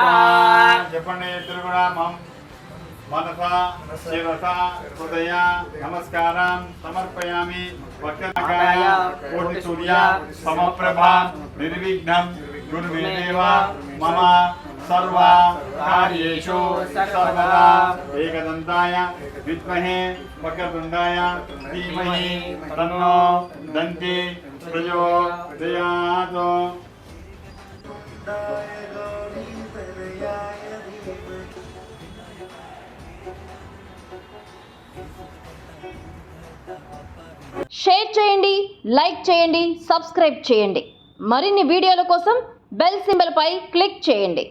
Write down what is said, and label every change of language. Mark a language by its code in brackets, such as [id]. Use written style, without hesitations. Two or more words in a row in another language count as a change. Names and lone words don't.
[sa] जपणे त्रिगुणामं मनसा शिरसा हृदया नमस्कारां समर्पयामि वक्रनखाय कोटिसूर्या समप्रभा निर्विघ्नं गुरुमे देव मम सर्वा कार्येषु सर्वदा एकदन्ताय विद्महे वक्रतुण्डाय धीमहि तन्नो दन्ति प्रचोदयात् [te] షేర్ చేయండి, లైక్ చేయండి, సబ్స్క్రైబ్ చేయండి. మరిన్ని వీడియోల కోసం [en] bell symbol [te] పై క్లిక్ చేయండి.